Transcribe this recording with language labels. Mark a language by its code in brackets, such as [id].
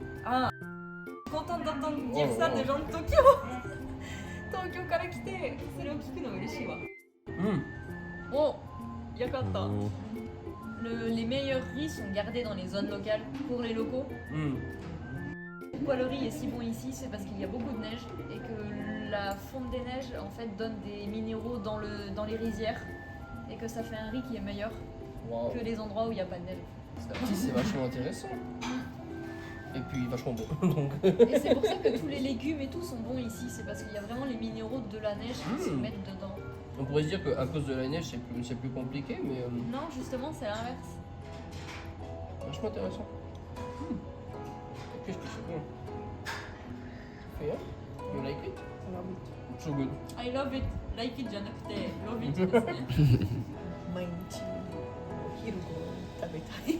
[fr] Ah, contente d'entendre dire ça des gens de Tokyo. [ja] Tokyo から来てそれを聞くの嬉しいわ。 Oh, yakata. [fr] Les meilleurs riz sont gardés dans les zones locales pour les locaux. Pourquoi le riz est si bon ici, c'est parce qu'il y a beaucoup de neige et que la fonte des neiges en fait donne des minéraux dans les rizières et que ça fait un riz qui est meilleur Wow. que les endroits où il n'y a pas de neige. Si c'est vachement intéressant. Et puis vachement bon. Donc... Et c'est pour ça que tous les légumes et tout sont bons ici, c'est parce qu'il y a vraiment les minéraux de la neige qui se mettent dedans. On pourrait se dire qu'à cause de la neige c'est plus compliqué mais Non, justement, c'est l'inverse. vachement intéressant. Qu'est-ce que c'est bon. [en] Yeah? You like it? So good. I love it, like it [ja] じゃなくて [en] love it [ja] ですね。毎日お昼ご飯食べたい。